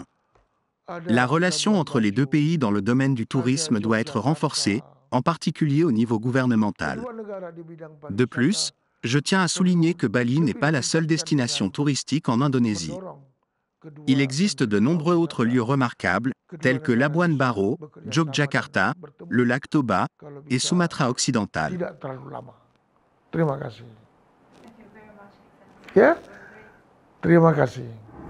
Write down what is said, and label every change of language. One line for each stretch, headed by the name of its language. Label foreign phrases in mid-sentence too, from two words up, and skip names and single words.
French: La relation entre les deux pays dans le domaine du tourisme doit être renforcée, en particulier au niveau gouvernemental. De plus, je tiens à souligner que Bali n'est pas la seule destination touristique en Indonésie. Il existe de nombreux autres lieux remarquables, tels que Labuan Bajo, Yogyakarta, le lac Toba et Sumatra occidental.
Indonesian: Tidak terlalu lama. Terima kasih. Ya, terima kasih.